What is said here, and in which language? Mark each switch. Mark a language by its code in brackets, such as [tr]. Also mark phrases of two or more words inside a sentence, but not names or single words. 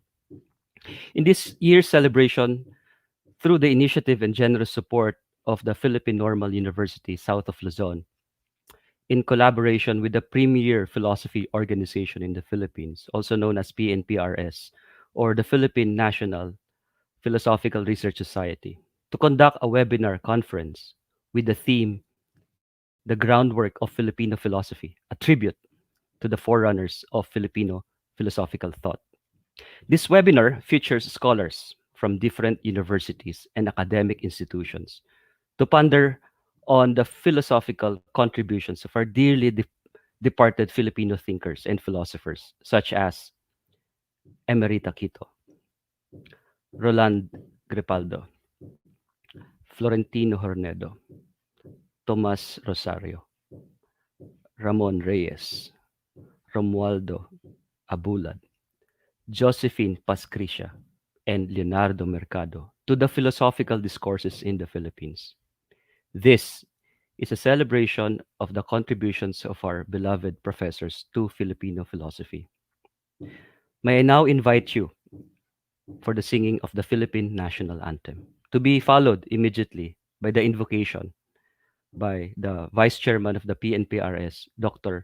[en] In this year's celebration, through the initiative and generous support of the Philippine Normal University south of Luzon, in collaboration with the premier philosophy organization in the Philippines, also known as PNPRS, or the Philippine National Philosophical Research Society, to conduct a webinar conference with the theme The Groundwork of Filipino Philosophy, a tribute to the forerunners of Filipino philosophical thought. This webinar features scholars from different universities and academic institutions to ponder on the philosophical contributions of our dearly departed Filipino thinkers and philosophers, such as Emerita Quito, Roland Gripaldo, Florentino Hornedo, Tomas Rosario, Ramon Reyes, Romualdo Abulad, Josephine Pasricha, and Leonardo Mercado to the philosophical discourses in the Philippines. This is a celebration of the contributions of our beloved professors to Filipino philosophy. May I now invite you for the singing of the Philippine national anthem, to be followed immediately by the invocation by the Vice Chairman of the PNPRS, Dr.